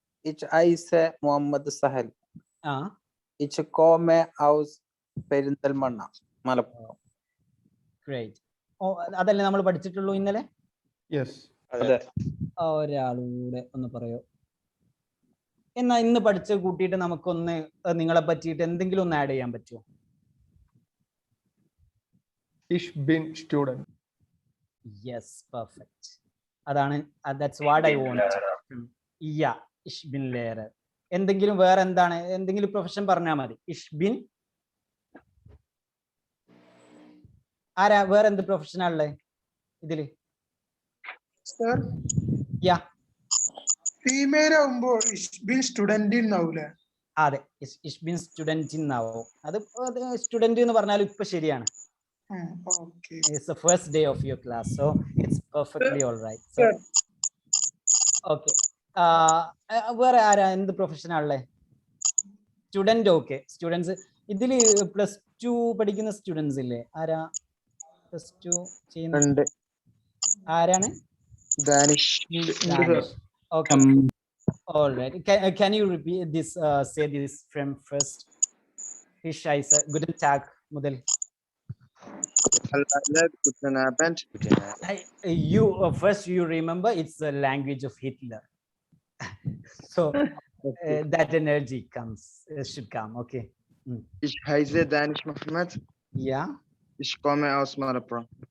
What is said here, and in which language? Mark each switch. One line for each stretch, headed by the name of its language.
German: Ich heiße മുഹമ്മദ് സഹൽ. Ich komme aus പെരിന്തൽമണ്ണ, മലപ്പുറം.
English: Great.
Malayalam: അതല്ലേ നമ്മൾ പഠിച്ചിട്ടുള്ളൂ ഇന്നലെ?
English: Yes.
Malayalam: ഒരാളൂടെ ഒന്ന് പറയോ? എന്നാ ഇന്ന് പഠിച്ച കൂട്ടിയിട്ട് നമുക്കൊന്ന് നിങ്ങളെ പറ്റിയിട്ട് എന്തെങ്കിലും ഒന്ന് ആഡ് ചെയ്യാൻ പറ്റുമോ?
German: Ich bin student.
English: Yes, perfect.
Malayalam: അതാണ്,
English: that's what I want.
Malayalam: Yeah,
German: ich bin Lehrer.
Malayalam: എന്തെങ്കിലും വേറെ എന്താണ്? എന്തെങ്കിലും പ്രൊഫഷൻ പറഞ്ഞാൽ മതി. Ich bin. ആരാ വേറെ എന്ത് പ്രൊഫഷനാണുള്ളത് ഇതില്? സർ, യാ, ഫീമെയിൽ ആവുമ്പോ
German: ich bin studentin
Malayalam: ആവൂലേ? അതെ,
German: ich bin studentin
Malayalam: ആവും. അത് സ്റ്റുഡന്റ് എന്ന് പറഞ്ഞാലും ഇപ്പൊ ശരിയാണ്.
English: Okay. It's the first day of your class, so it's perfectly all right.
Malayalam: So, okay. വേറെ ആരാ എന്ത് പ്രൊഫഷനാണുള്ളത്? സ്റ്റുഡന്റ്. Okay, students. ഇതില് +2 പഠിക്കുന്ന സ്റ്റുഡൻസ് ഇല്ലേ? ആരാ +2 ചെയ്യുന്നത്? ആരാണ്? Danish.
English: Okay. All right. Can you repeat this? Say this from first. Ich heiße.
German: Guten Tag, മുതൽ. Guten Abend.
English: You first you remember it's the language of Hitler. So that energy should come. Okay.
German: Ich heiße Danish Mohammed.
English: Yeah.
German: Ich komme aus Malappuram.